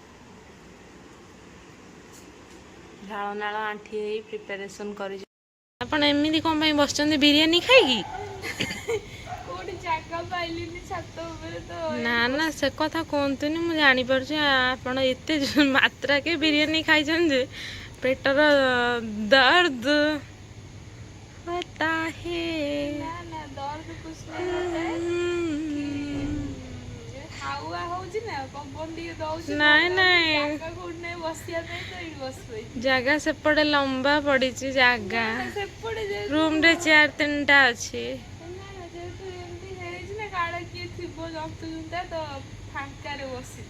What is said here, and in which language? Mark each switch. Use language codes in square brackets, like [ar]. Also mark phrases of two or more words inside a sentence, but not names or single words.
[or] ଝାଳ ନାଳ ଆଣ୍ଠି ହେଇ ପ୍ରିପାରେସନ କରି। ଆପଣ ଏମିତି କଣ ପାଇଁ ବସିଛନ୍ତି ବିରିୟାନୀ ଖାଇକି? କୋଉଠି ଜାଗା ପାଇଲିନି ଛାତ ଉପରେ ତ। ନା ନା ସେ କଥା କୁହନ୍ତୁନି, ମୁଁ ଜାଣିପାରୁଛି ଆପଣ ଏତେ ମାତ୍ରାକେ ବିରିୟାନୀ ଖାଇଛନ୍ତି ଯେ ପେଟର [hi] दर्द होता है। [or] ନା ନା [hi] दर्द कुछ नहीं होता है। [or] ହାୱା ହଉଛି ନା, ପବନ ଟିକେ ଦଉଛି। ନାଇଁ ନାଇଁ, ଜାଗା କୋଉଠି ନାହିଁ ବସିବା ପାଇଁ, ତ ଏଇଠି ବସିପଇଲି। ଜାଗା ସେପଟେ ଲମ୍ବା ପଡିଛି ଜାଗା, ସେପଟେ ରୁମରେ ଚେୟାର 3ଟା ଅଛି। ଯେହେତୁ ଏମିତି ହେଇଛି ନା, କାଳେ କିଏ ଥିବ ଜନ୍ତୁଛନ୍ତି ତ ଫାଙ୍କାରେ ବସିଛି।